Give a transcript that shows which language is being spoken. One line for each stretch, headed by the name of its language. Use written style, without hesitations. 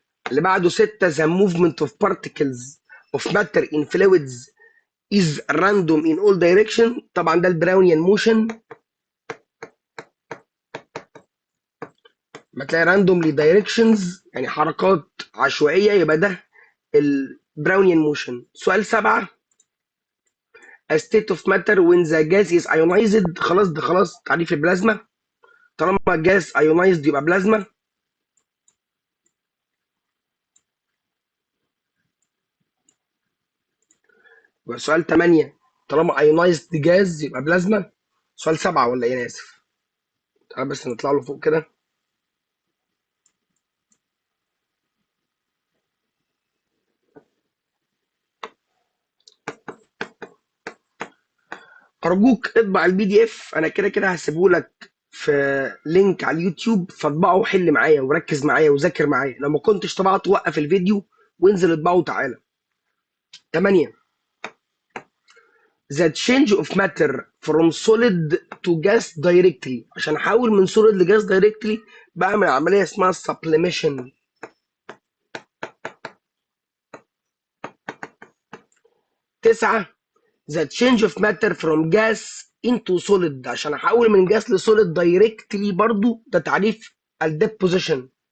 Arabic: اللي بعده 6،
English: the movement of particles of matter in fluids is random in all direction،
Arabic: طبعا ده البراونيان موشن. ما تلاقي
English: randomly directions
Arabic: يعني حركات عشوائية، يبقى ده البراونيان موشن. سؤال 7،
English: a state of matter when the gas is ionized،
Arabic: خلاص ده خلاص تعريف البلازما، طالما
English: gas ionized
Arabic: يبقى بلازما. يبقى سؤال 8، طالما
English: ionized gas
Arabic: يبقى بلازما. سؤال 7 ولا ايه؟ انا اسف. تعال بس نطلع له فوق كده. ارجوك اطبع البي دي اف، انا كده كده هسيبه لك في لينك على اليوتيوب، فاطبعه وحل معايا وركز معايا وذاكر معايا. لو ما كنتش طبعت وقف الفيديو وانزل اطبعه وتعالى.
English: 8، the change of matter from solid to gas directly،
Arabic: عشان احول من
English: solid لجاز directly
Arabic: بعمل عمليه اسمها
English: sublimation.
Arabic: 9،
English: the change of matter from gas into solid،
Arabic: عشان احول من جاز لسوليد دايركتلي، برضو ده تعريف الديبوزيشن.